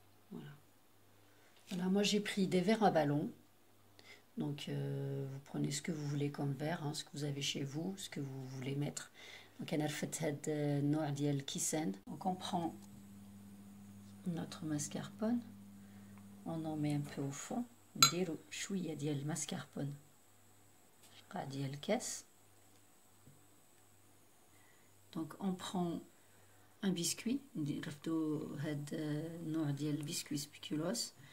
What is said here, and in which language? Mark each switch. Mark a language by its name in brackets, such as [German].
[French] Voilà, moi j'ai pris des verres à ballon. Donc vous prenez ce que vous voulez comme verre, hein, ce que vous avez chez vous, ce que vous voulez mettre. [Arabic] Donc انا رفدت هاد النوع ديال الكيسان. [French] Donc on prend notre mascarpone, on en met un peu au fond, [Arabic] نديرو شويه ديال الماسكاربون القاع ديال الكاس. [French] Donc on prend un biscuit, [Arabic] نرفدو هاد النوع ديال البسكوي سبيكولوس.